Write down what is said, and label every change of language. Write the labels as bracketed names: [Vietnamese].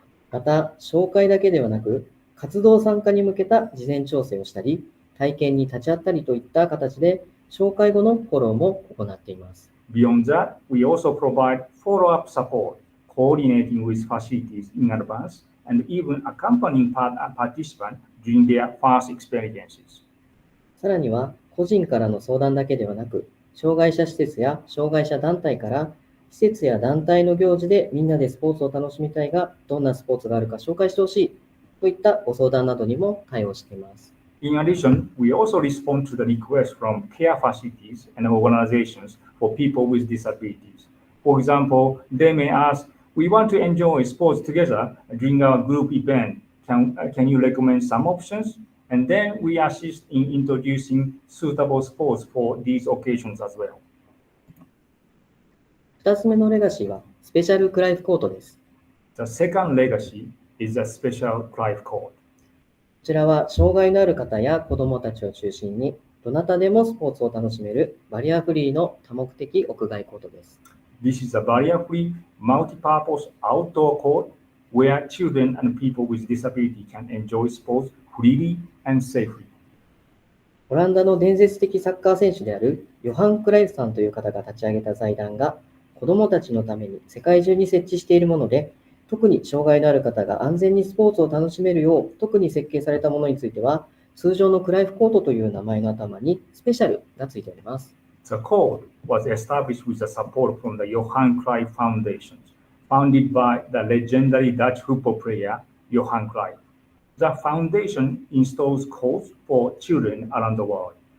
[Japanese] また、紹介だけではなく、活動参加に向けた事前調整をしたり、体験に立ち会ったりといった形で、紹介後のフォローも行っています。 [English] Beyond that, we also provide follow-up support, coordinating with facilities in advance, and even accompanying participants during their first experiences. [Japanese] さらには、個人からの相談だけではなく、障害者施設や障害者団体から、施設や団体の行事でみんなでスポーツを楽しみたいが、どんなスポーツがあるか紹介してほしいといったご相談などにも対応しています。 [English] In addition, we also respond to the requests from care facilities and organizations for people with disabilities. For example, they may ask, we want to enjoy sports together during our group event. Can you recommend some options? And then we assist in introducing suitable sports for these occasions as well. [Japanese] 2つ目のレガシーはスペシャルクライフコートです。 [English] The second legacy is the special life court. [Japanese] こちらは障害のある方や子どもたちを中心にどなたでもスポーツを楽しめるバリアフリーの多目的屋外コートです。 [English] This is a barrier-free, multi-purpose outdoor court where children and people with disability can enjoy sports freely and safely. [Japanese] オランダの伝説的サッカー選手であるヨハン・クライフさんという方が立ち上げた財団が子どもたちのために世界中に設置しているもので、特に障害のある方が安全にスポーツを楽しめるよう特に設計されたものについては、通常のクライフコートという名前の頭にスペシャルがついております。 [English] The court was established with the support from the Johan Cruyff Foundation, founded by the legendary Dutch football player Johan Cruyff. The foundation installs courts for children around the world.